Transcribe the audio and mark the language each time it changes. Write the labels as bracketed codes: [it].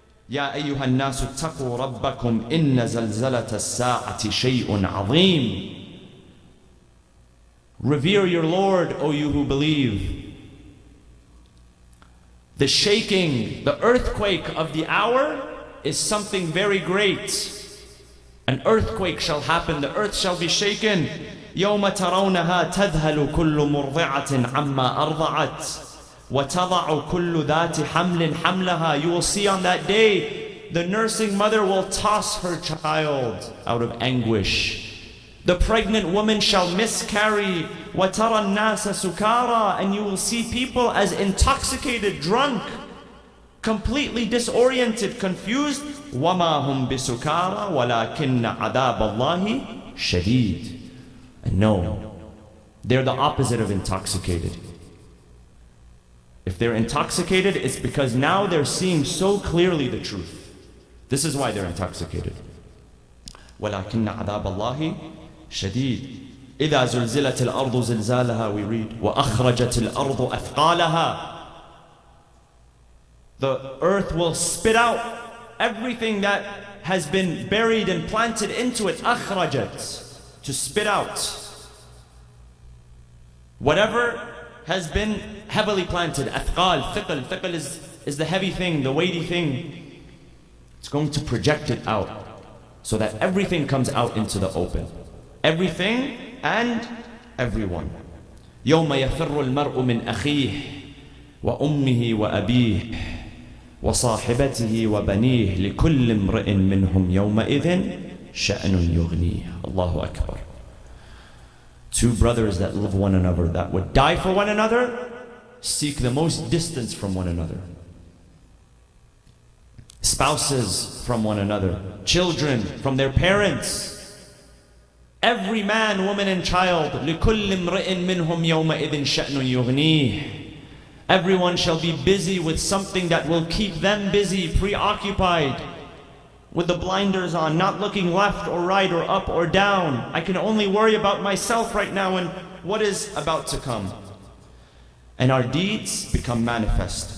[ar] يا أيها الناس اتقوا ربكم إن زلزلة الساعة شيء عظيم. [en] Revere your Lord, O you who believe. The shaking, the earthquake of the hour is something very great. An earthquake shall happen, the earth shall be shaken. [ar] يوم ترونها تذهل كل مرضعة عما أرضعت وتضع كل ذات حمل حملها. [en] You will see on that day, the nursing mother will toss her child out of anguish. The pregnant woman shall miscarry. [ar] وَتَرَى النَّاسَ سُكَارَى. [en] And you will see people as intoxicated, drunk, completely disoriented, confused. [ar] وَمَا هُمْ بِسُكَارَى وَلَكِنَّ عَذَابَ اللَّهِ شَدِيدٌ. [en] And no, they're the opposite of intoxicated. If they're intoxicated, it's because now they're seeing so clearly the truth. This is why they're intoxicated. [ar] وَلَكِنَّ عَذَابَ اللَّهِ شديد. إذا زلزلت الأرض زلزالها, [en] we read, [ar] وأخرجت الأرض أثقالها. [en] The earth will spit out everything that has been buried and planted into it. أخرجت, to spit out. Whatever has been heavily planted. [ar] أثقال, ثقل. [en] ثقل is the heavy thing, the weighty thing. It's going to project it out so that everything comes out into the open. Everything and everyone. [ar] يوم يفر المرء من أخيه وأمه وأبيه وصاحبته وبنيه لكل امرئ منهم يومئذ شأن يغنيه. Allahu Akbar. [en] Two brothers that love one another, that would die for one another, seek the most distance from one another. Spouses from one another, children from their parents. Every man, woman and child, [ar] لِكُلِّ امْرِئٍ مِّنْهُمْ يَوْمَئِذٍ شَأْنٌ يُغْنِيهِ. [en] Everyone shall be busy with something that will keep them busy, preoccupied, with the blinders on, not looking left or right or up or down. I can only worry about myself right now and what is about to come. And our deeds become manifest.